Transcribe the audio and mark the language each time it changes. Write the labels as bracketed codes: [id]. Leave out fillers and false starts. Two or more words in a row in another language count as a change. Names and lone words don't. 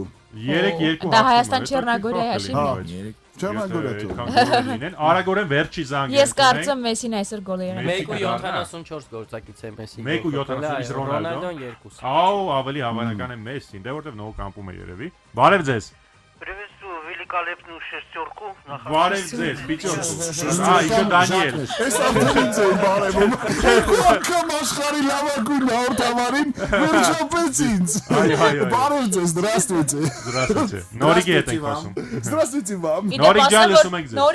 [hy] 3-2 Դա Հայաստան Չեռնագորիայի հաշիվն է։ Չեռնագորիա։ Արագորեն վերջի զանգ։ Ես կարծում Մեսին այսօր գոլ է երել։ 1.74 գործակից է Մեսսին։ 1.74 Ռոնալդոն 2։ Աու, ավելի հավանական է Մեսսին, դե որտեվ նոր կամպում է երևի։ Բարև ձեզ։ [ru] Приветствую великолепную шестерку. [hy] Բարև ձեզ, Պիչոկու։ Ահա Դանիել։ Այս արդենից է բարևում։ Ակամ աշխարհի լավագույն հաղորդավարին վերջապես ինձ։ Բարև ձեզ, [ru] здравствуйте։ [hy] Здравствуйте։ Նորիկի հետ ենք ասում։ [ru] Здравствуйте вам։ [hy] Նորիկ ջան, լսում ենք ձեզ։